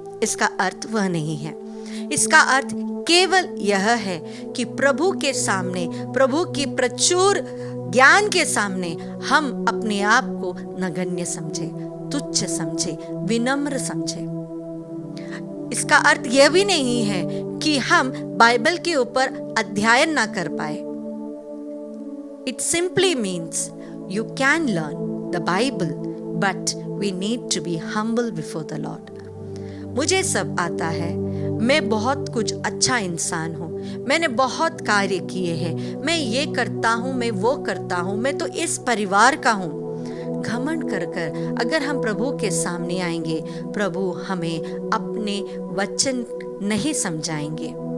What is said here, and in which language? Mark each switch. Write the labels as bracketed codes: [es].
[hi] इसका अर्थ वह नहीं है। इसका अर्थ केवल यह है कि प्रभु के सामने, प्रभु की प्रचुर ज्ञान के सामने हम अपने आप को नगण्य समझे, तुच्छ समझे, विनम्र समझे। इसका अर्थ यह भी नहीं है कि हम बाइबल के ऊपर अध्ययन ना कर पाए। [en] It simply means you can learn the Bible, but we need to be humble before the Lord. [hi] मुझे सब आता है, मैं बहुत कुछ अच्छा इंसान हूँ, मैंने बहुत कार्य किए हैं, मैं ये करता हूँ, मैं वो करता हूँ, मैं तो इस परिवार का हूँ। घमंड कर कर अगर हम प्रभु के सामने आएंगे, प्रभु हमें अपने वचन नहीं समझाएंगे।